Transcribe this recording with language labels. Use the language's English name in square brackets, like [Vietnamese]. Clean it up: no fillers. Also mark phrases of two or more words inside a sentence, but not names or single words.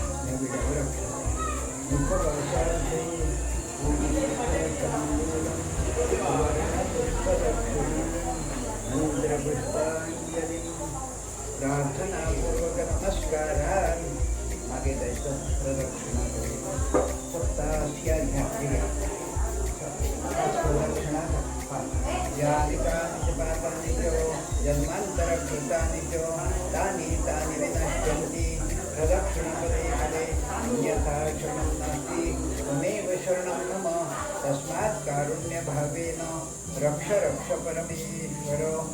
[Sanskrit] मुखवर्षार्थे पुष्पांजलि प्रार्थनापूर्वक नमस्कारान् [Marathi] मागे जायचं प्रदक्षिणा सप्तास्या घ्या [Sanskrit] प्रदक्षिणा यानि पापानि च जन्मान्तरकृतानि च तानि तानि विनश्यन्ति प्रदक्षिणपदे पदे अन्यथा शरणं नास्ति त्वमेव शरणं मम तस्मात् कारुण्यभावेन रक्ष रक्ष परमेश्वर